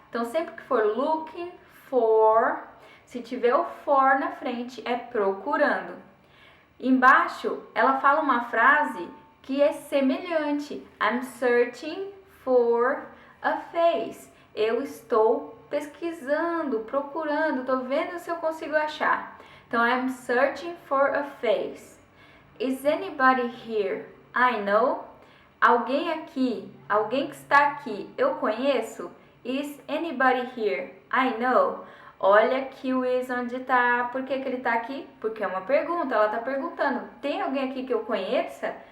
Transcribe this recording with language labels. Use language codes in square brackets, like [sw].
[pt] Então, sempre que for looking for, se tiver o for na frente, é procurando. Embaixo, ela fala uma frase que é semelhante. [en] I'm searching for a face. [pt] Eu estou pesquisando, procurando, estou vendo se eu consigo achar. Então, [en] I'm searching for a face. Is anybody here? I know. [pt] Alguém aqui, alguém que está aqui, eu conheço? [en] Is anybody here? I know. [pt] Olha aqui o is onde está. Por que ele está aqui? Porque é uma pergunta, ela está perguntando. Tem alguém aqui que eu conheça?